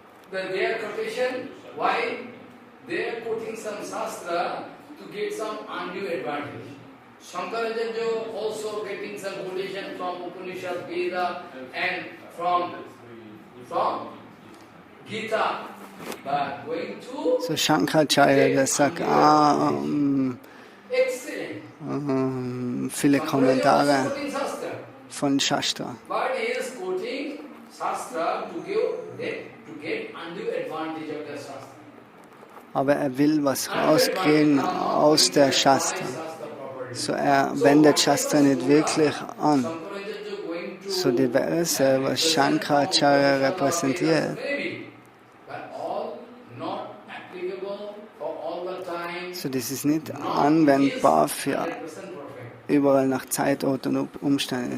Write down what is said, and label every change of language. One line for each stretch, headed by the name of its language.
English: Their quotation, why they are quoting some Shastra to get some undue advantage. Shankaracharya also getting some quotation from Upanishad, Veda and from Gita. But going to
German: So Shankaracharya, der sagt, viele Kommentare von Shastra.
English: But he is quoting Shastra to get undue advantage of the Shastra.
German: Aber er will was rauskriegen aus der Shastra. So er wendet Shastra nicht wirklich an. So die Verse, was Shankaracharya repräsentiert, so das ist nicht anwendbar für überall nach Zeitort und Umständen.